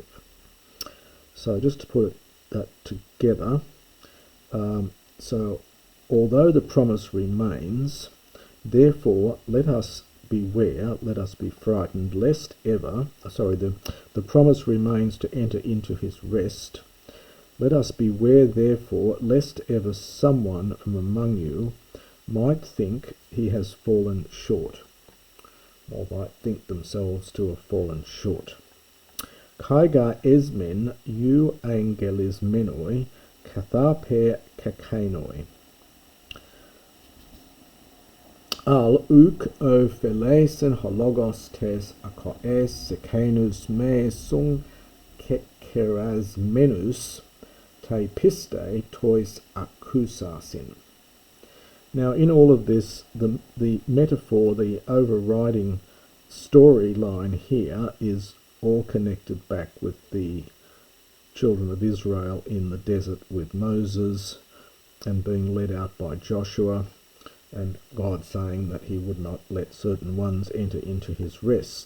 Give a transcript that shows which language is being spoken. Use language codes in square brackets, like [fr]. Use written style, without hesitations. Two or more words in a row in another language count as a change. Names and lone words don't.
[en] So just to put that together, so although the promise remains, therefore let us beware, let us be frightened, lest ever, the promise remains to enter into his rest. Let us beware therefore, lest ever someone from among you might think he has fallen short, or might think themselves to have fallen short. [el] Καὶ γάρ ἐσμεν εὐηγγελισμένοι καθάπερ κἀκεῖνοι. ἀλλ' οὐκ ὠφέλησεν ὁ λόγος τῆς ἀκοῆς ἐκείνους μὴ συγκεκερασμένους τῇ πίστει τοῖς ἀκούσασιν. [en] Now, in all of this, the metaphor, the overriding storyline here is all connected back with the children of Israel in the desert with Moses and being led out by Joshua, and God saying that he would not let certain ones enter into his rest.